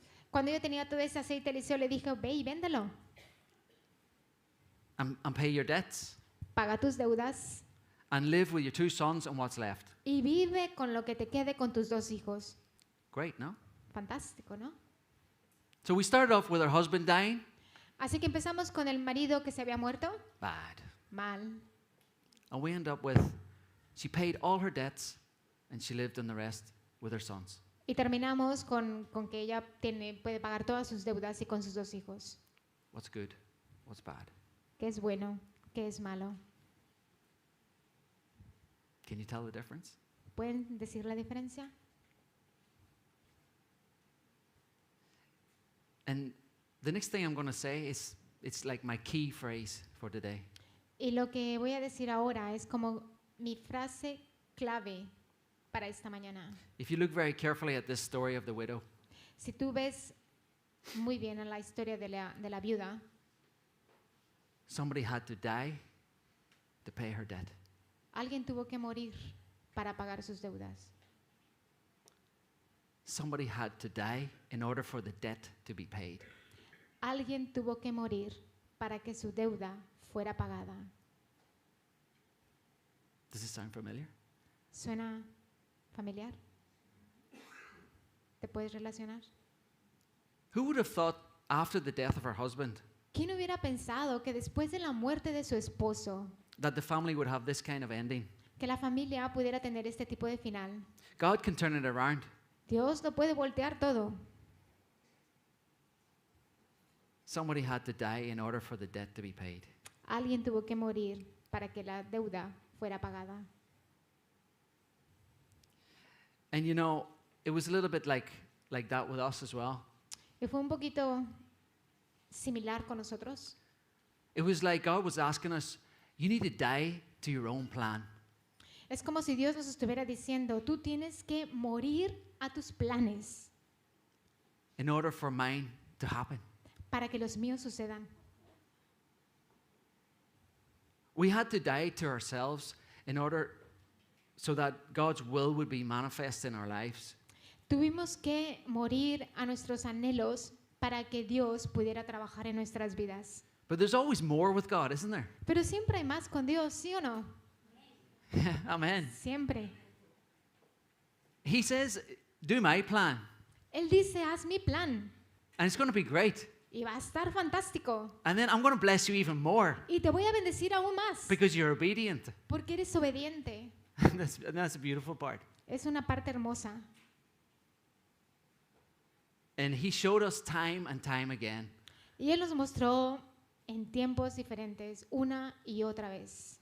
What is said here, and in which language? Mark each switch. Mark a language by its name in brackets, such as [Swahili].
[Spanish] Cuando ella tenía todo ese aceite, Eliseo le dijo, ve y véndelo, [English] And pay your debts. [Spanish] paga tus deudas [English] And live with your 2 sons and what's left. [Spanish] y vive con lo que te quede con tus 2 hijos. [English] Great, no? [Spanish] Fantástico, ¿no? [English] So we started off with her husband dying. [Spanish] Así que empezamos con el marido que se había muerto. [English] Bad. [Spanish] Mal. [English] And we end up with, she paid all her debts and she lived on the rest with her sons. [Spanish] Y terminamos con que ella puede pagar todas sus deudas y con sus 2 hijos. [English] What's good? What's bad? [Spanish] ¿Qué es bueno? ¿Qué es malo? [English] Can you tell the difference? [Spanish] ¿Pueden decir la diferencia? [English] And the next thing I'm going to say is, it's like my key phrase for today. [Spanish] Y lo que voy a decir ahora es como mi frase clave para esta mañana. [English] If you look very carefully at this story of the widow, [Spanish] Si tú ves muy bien en la historia de la viuda, [English] somebody had to die to pay her debt. [Spanish] alguien tuvo que morir para pagar sus deudas. [English] Somebody had to die in order for the debt to be paid. [Spanish] Alguien tuvo que morir para que su deuda fuera pagada. [English] Does this sound familiar? [Spanish] ¿Suena familiar? ¿Te puedes relacionar? [English] Who would have thought after the death of her husband [Spanish] ¿Quién hubiera pensado que después de la muerte de su esposo, [English] that the family would have this kind of ending? [Spanish] que la familia pudiera tener este tipo de final? [English] God can turn it around. [Spanish] Dios lo puede voltear todo. [English] Somebody had to die in order for the debt to be paid. [Spanish] Alguien tuvo que morir para que la deuda fuera pagada. [English] And you know, it was a little bit like that with us as well. [Spanish] Y fue un poquito similar con nosotros. [English] It was like God was asking us, you need to die to your own plan. [Spanish] Es como si Dios nos estuviera diciendo, tú tienes que morir a tus planes [English] in order for mine to happen. [Spanish] para que los míos sucedan. [English] We had to die to ourselves in order so that God's will would be manifest in our lives. [Spanish] Tuvimos que morir a nuestros anhelos para que Dios pudiera trabajar en nuestras vidas. [English] But there's always more with God, isn't there? [Spanish] Pero siempre hay más con Dios, ¿sí o no? [English] Amen. [Spanish] Siempre. [English] He says, do my plan, [Spanish] Él dice, haz mi plan [English] and it's going to be great. [Spanish] Y va a estar fantástico. [English] And then I'm going to bless you even more [Spanish] Y te voy a bendecir aún más. [English] because you're obedient. [Spanish] Porque eres obediente. [English] That's a beautiful part. [Spanish] Es una parte hermosa. [English] And he showed us time and time again [Spanish] Y Él nos mostró en tiempos diferentes, una y otra vez,